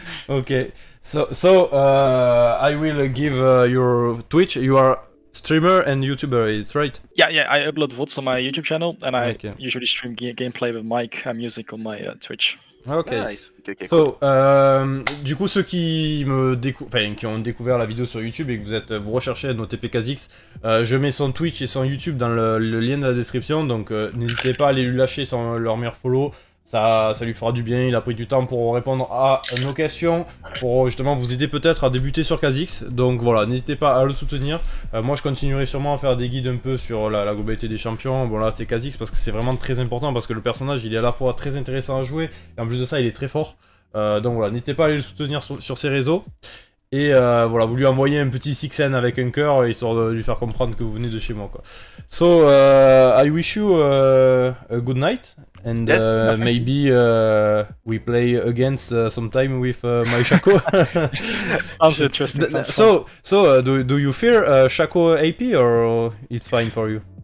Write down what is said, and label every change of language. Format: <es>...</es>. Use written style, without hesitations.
<en>Okay, so I will give your Twitch. You are streamer and YouTuber, it's right? Yeah, I upload VODs on my YouTube channel, and I Okay. usually stream gameplay with mic and music on my Twitch. Ok. Nice. Okay,</en> <fr>So, du coup, ceux qui qui ont découvert la vidéo sur YouTube et que vous recherchez Otp Kha Zix, je mets son Twitch et son YouTube dans le lien de la description, donc n'hésitez pas à aller lui lâcher leur meilleur follow. Ça lui fera du bien, il a pris du temps pour répondre à nos questions, pour justement vous aider peut-être à débuter sur Kha Zix. Donc voilà, n'hésitez pas à le soutenir. Moi je continuerai sûrement à faire des guides un peu sur la globalité des champions. Bon là c'est Kha Zix parce que c'est vraiment très important, parce que le personnage il est à la fois très intéressant à jouer, et en plus de ça il est très fort. Donc voilà, n'hésitez pas à aller le soutenir sur ses réseaux. Et voilà, vous lui envoyez un petit Sixen avec un cœur, histoire de lui faire comprendre que vous venez de chez moi, quoi.</fr> <en>So, I wish you a good night, and Yes. maybe we play against sometime with my Shaco. Sounds interesting. Sounds fun. So do you fear Shaco AP, or it's fine for you?</en>